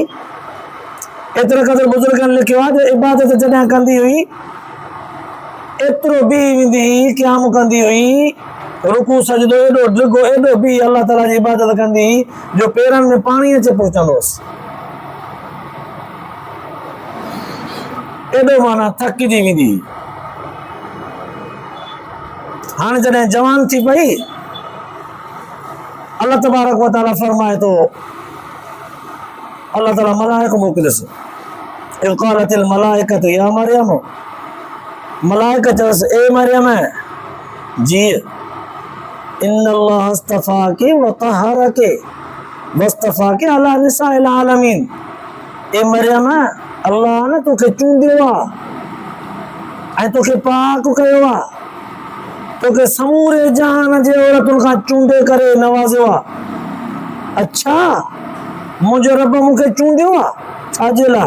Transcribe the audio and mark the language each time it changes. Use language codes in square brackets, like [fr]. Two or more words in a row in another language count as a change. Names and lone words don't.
[sd] एतिरे क़दुरु बुज़ुर्गनि लिखियो आहे जो इबादत जॾहिं कंदी हुई एतिरो बीही वेंदी हुई, क़याम कंदी हुई, रुकू सजदो एॾो डिघो एॾो बीही अल्लाह ताला जी इबादत कंदी हुई जो पेरनि में पाणी अचे पहुचंदो हुअसि. एॾो माना थकिजी वेंदी. हाणे जॾहिं जवान थी पई [ar] الله تبارك وتعالى [sd] फरमाए थो अल्लाह ताला मलाइक मोकिलियसि. [ar] إذ قالت الملائكة يا مريم, [sd] मलाइक चयोसि ए मरियम जी [ar] إن الله اصطفاك و طهرك واصطفاك على نساء العالمين. [sd] ए मरियम अल्लाह न तोखे चूंडियो आहे ऐं तोखे पाक कयो आहे, तोखे समूरे जहान जे औरतुनि खां चूंडे करे नवाज़ियो आहे. अच्छा मुंहिंजो रब मूंखे चूंडियो आहे छाजे लाइ?